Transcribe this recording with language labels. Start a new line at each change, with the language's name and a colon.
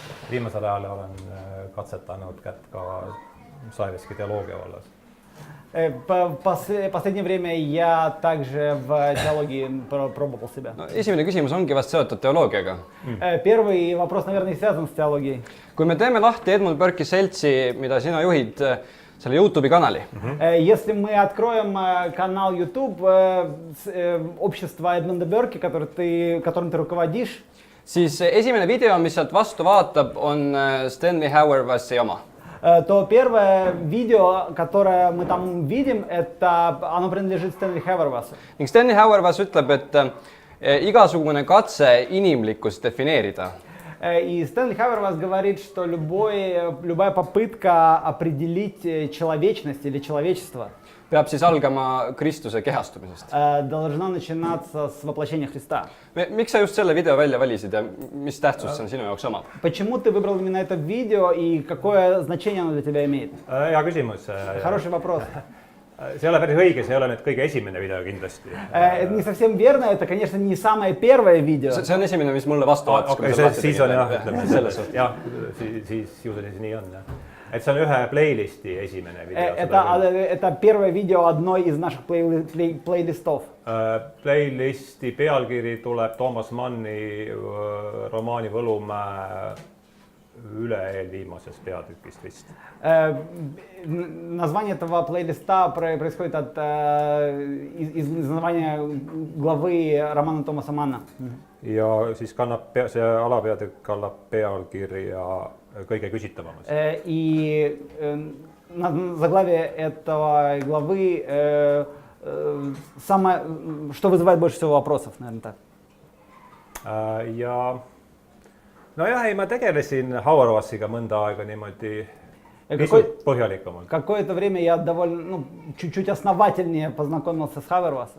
Estonian: Viimasel ajal olen katsetanud kätt ka Saviski teoloogia vallas.
Russian: Последнее время я также в теологии пробовал себя.
Estonian: Esimene küsimus ongi vast seotud teoloogiaga.
Russian: Первый вопрос, наверное, связан с теологией.
Estonian: Kui me teeme lahti Edmund Burke'i seltsi, mida sina juhid, selle YouTube'i kanali.
Russian: Если мы откроем канал YouTube общества Эдмунда Бёрки, которым ты руководишь,
Estonian: siis esimene video, mis sealt vastu vaatab, on Stanley Hauerwassi oma.
Russian: То первое видео, которое мы там видим, оно принадлежит Стэнли Хауэрвасу.
Estonian: Ning Stanley Hauerwas ütleb, et igasugune katse inimlikkust defineerida.
Russian: И Стэнли Хауэрвас говорит, что любая попытка определить человечность или человечество
Estonian: peab siis algama Kristuse kehastumisest.
Russian: должна начинаться с воплощения Христа.
Estonian: Miks sa just selle video välja valisid ja mis tähtsust see sinu jaoks omab?
Russian: Почему ты выбрал именно это видео и какое значение оно для тебя имеет?
Estonian: Hea küsimus.
Russian: Хороший вопрос.
Estonian: See ei ole päris õige, see ei ole nüüd kõige esimene video kindlasti.
Russian: Это не совсем верно, это, конечно, не самое первое видео.
Estonian: See on esimene, mis mulle vastu vaatas. Siis on jah, ütleme jah, siis ju see nii on jah. Et see on ühe playlisti esimene video.
Russian: Это первое видео одной из наших плейлистов.
Estonian: Playlisti pealkiri tuleb Toomas Manni romaani Võlumäe üle-eelviimasest peatükist vist.
Russian: Naзвание этого плейлиста происходит из названия главы романа Томаса Манна.
Estonian: Ja siis see alapeatükk kannab pealkirja Kõige küsitavamas.
Russian: И заглавие этого главы самое, что вызывает больше всего вопросов, наверное, так.
Estonian: Ja nojah, ei ma tegelesin Hauerwassiga mõnda aega niimoodi pisut põhjalikumalt.
Russian: Какое-то время я довольно, чуть-чуть основательнее познакомился с Хауэрвасом.